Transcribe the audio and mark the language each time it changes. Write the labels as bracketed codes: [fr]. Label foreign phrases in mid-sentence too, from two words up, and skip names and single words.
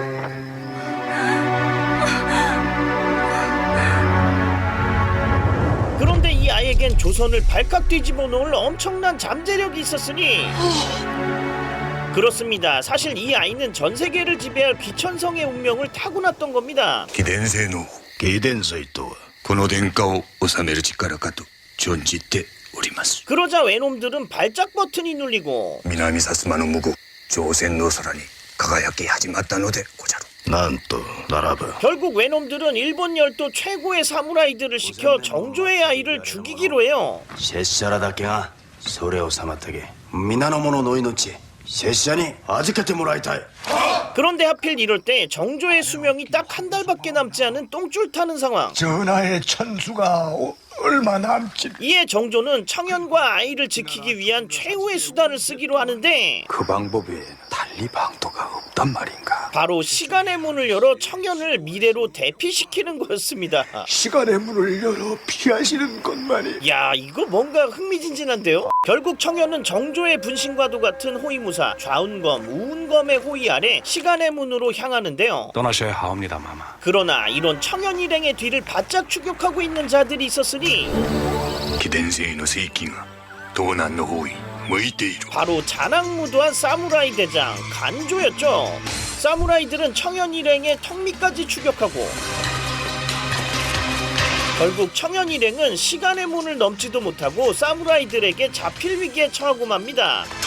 [ko] 그런데 이 아이에겐 조선을 발칵 뒤집어 놓을 엄청난 잠재력이 있었으니 그렇습니다. 사실 이 아이는 전 세계를 지배할 귀천성의 운명을 타고났던 겁니다. [ja] 貴殿性の貴殿祭とはこの殿下を治める力かと存じております。 [ko] 그러자 외놈들은 발작 버튼이 눌리고 [ja] 南薩摩の向こう朝鮮の空に輝き始まったのでござる。なんとならば [ko] 결국 외놈들은 일본 열도 최고의 사무라이들을 시켜 정조의 아이를 죽이기로 해요. [ja] 拙者らだけがそれを妨げ皆の者の命拙者に預けてもらいたい。 [ko] 그런데 하필 이럴 때 정조의 수명이 딱 한 달밖에 남지 않은 똥줄 타는 상황. 전하의 천수가 얼마 남지? 이에 정조는 청년과 아이를 지키기 위한 최후의 수단을 쓰기로 하는데 그 방법에 달리 방도가 없단 말인가? 바로 시간의 문을 열어 청년을 미래로 대피시키는 거였습니다. 시간의 문을 열어 피하시는 것만이. 야, 이거 뭔가 흥미진진한데요? 결국 청년은 정조의 분신과도 같은 호위무사 좌운검, 우운검의 호위 아래 시간의 문으로 향하는데요. 떠나셔야 하옵니다, 마마. 그러나 이런 청년 일행의 뒤를 바짝 추격하고 있는 자들이 있었으니 [ja] 貴殿性の聖気が東南の方へ向いている。 [ko] 바로 자랑무도한 사무라이 대장 간조였죠. 사무라이들은 청년 일행의 턱밑까지 추격하고 결국 청년 일행은 시간의 문을 넘지도 못하고 사무라이들에게 잡힐 위기에 처하고 맙니다.